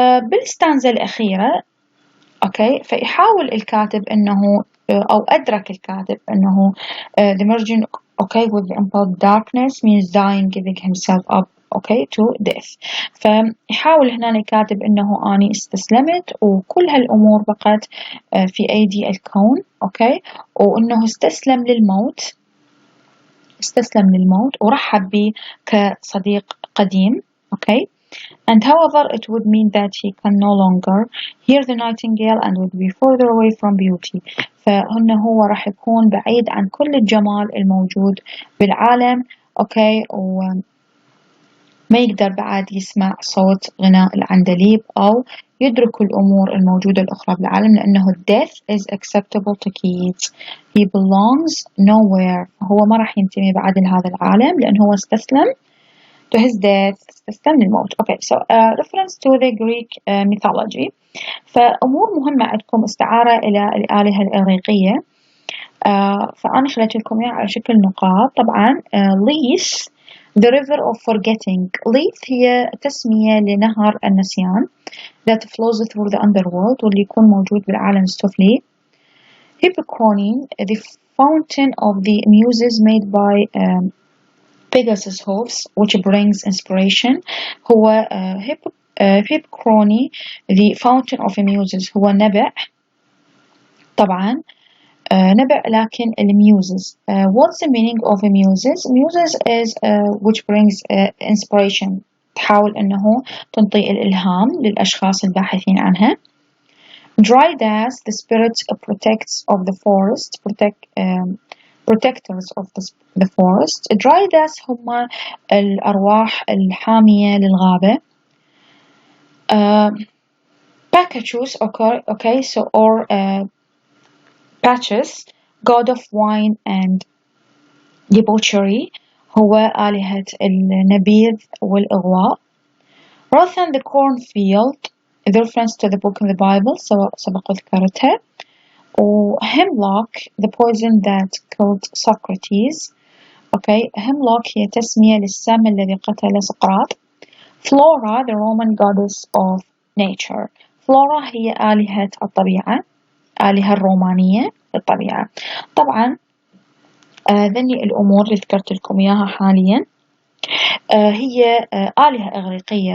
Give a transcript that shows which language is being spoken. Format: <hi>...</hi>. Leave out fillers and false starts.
<ar>بالستانزا الأخيرة فيحاول الكاتب أنه</ar> <en>أو أدرك الكاتب أنه the merging with the impelled darkness means dying, giving himself up okay to death.</en> <ar>فيحاول هنا الكاتب إنه أني استسلمت وكل هالأمور بقت في أيدي الكون، okay، وإنه استسلم للموت ورحب بي كصديق قديم، okay.</ar> <en>And however, it would mean that he can no longer hear the nightingale and would be further away from beauty.</en> <ar>هو راح يكون بعيد عن كل الجمال الموجود بالعالم، أوكي، وما يقدر بعد يسمع صوت غناء العندليب أو يدرك الأمور الموجودة الأخرى بالعالم، لأنه</ar> <en>death is acceptable to Keats. He belongs nowhere.</en> <ar>هو ما راح ينتمي بعد لهذا العالم لأنه هو استسلم</ar> <en>to his death،</en> <ar>استسلم للموت.</ar> <en>Okay, so reference to the Greek mythology.</en> <ar>فأمور مهمة عندكم استعارة إلى الآلهة الإغريقية. فأنا خليت لكم إياها على شكل نقاط. طبعا Lethe</ar> <en>the river of forgetting.</en> <ar>Lethe هي تسمية لنهر النسيان</ar> <en>that flows through the underworld</en> <ar>واللي يكون موجود بالعالم السفلي.</ar> <en>Hippocrene the fountain of the muses made by Pegasus horse which brings inspiration.</en> <ar>هو Hippocrene</ar> <en>the fountain of muses</en> <ar>هو نبع، طبعا نبع لكن الميوزز.</ar> <en>What's the meaning of muses? Muses is which brings inspiration،</en> <ar>تحاول أنه تنطي الإلهام للأشخاص الباحثين عنها.</ar> <en>Drydas the spirit protects of the forest protectors of the forest.</en> <ar>Drydas هم الأرواح الحامية للغابة.</ar> <en>Bacchus, okay, so or Bacchus, god of wine and debauchery،</en> <ar>هو آلهة النبيذ والإغواء.</ar> <en>Rathan the cornfield, the reference to the book in the Bible</en> <ar>سبق ذكرتها.</ar> <en>Hemlock the poison that killed Socrates.</en> <ar>Okay, hemlock هي تسمية للسم الذي قتل سقراط.</ar> <en>Flora the Roman goddess of nature.</en> <ar>Flora هي آلهة الطبيعة، آلهة الرومانية للطبيعة. طبعا ذني الأمور اللي ذكرت لكم إياها حاليا هي آلهة إغريقية.</ar>